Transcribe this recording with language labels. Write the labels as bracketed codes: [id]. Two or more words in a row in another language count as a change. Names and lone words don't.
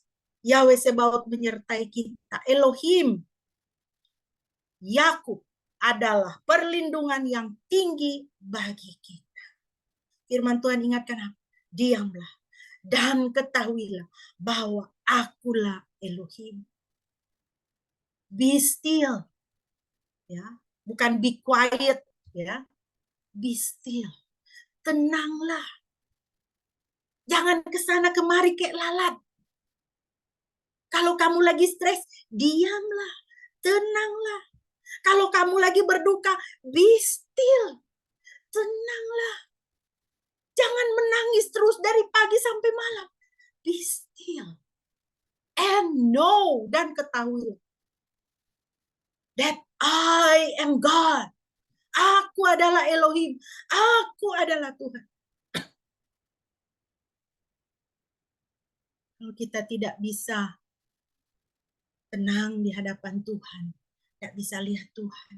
[id] Yahweh Sebaot menyertai kita. Elohim, Yakub adalah perlindungan yang tinggi bagi kita. Firman Tuhan ingatkan apa? Diamlah dan ketahuilah bahwa akulah Elohim. [en] Be still, [id] ya, bukan [en] be quiet, ya. Be still. [id] Tenanglah. Jangan kesana kemari kayak lalat. Kalau kamu lagi stres, diamlah. Tenanglah. Kalau kamu lagi berduka, [en] be still. [id] Tenanglah. Jangan menangis terus dari pagi sampai malam. [en] Be still. And know, [id] dan ketahui [en] that I am God. [id] Aku adalah Elohim. Aku adalah Tuhan. Kalau kita tidak bisa tenang di hadapan Tuhan, tidak bisa lihat Tuhan.